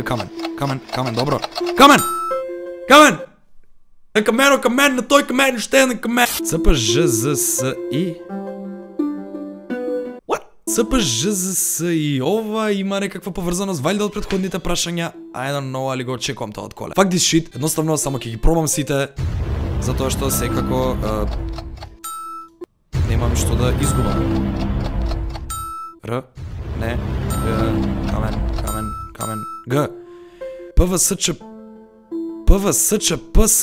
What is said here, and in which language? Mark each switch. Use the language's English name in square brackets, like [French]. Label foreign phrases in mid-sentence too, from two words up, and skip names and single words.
[Macedonian] Камен, добро. Камен! Камен, на тој камен, уште еден камен. ЦПЖЗСИ. What? ЦПЖЗСИ. Ова има некаква поврзаност валјда од претходните прашања. [English] I don't know, [Macedonian] али го очекувам тоа од коле. [English] Fuck this shit, [Macedonian] едноставно само ќе ги пробам сите, затоа што секако немам што да изгубам. Р, не, камен, Г. ПВСЧ, ПС.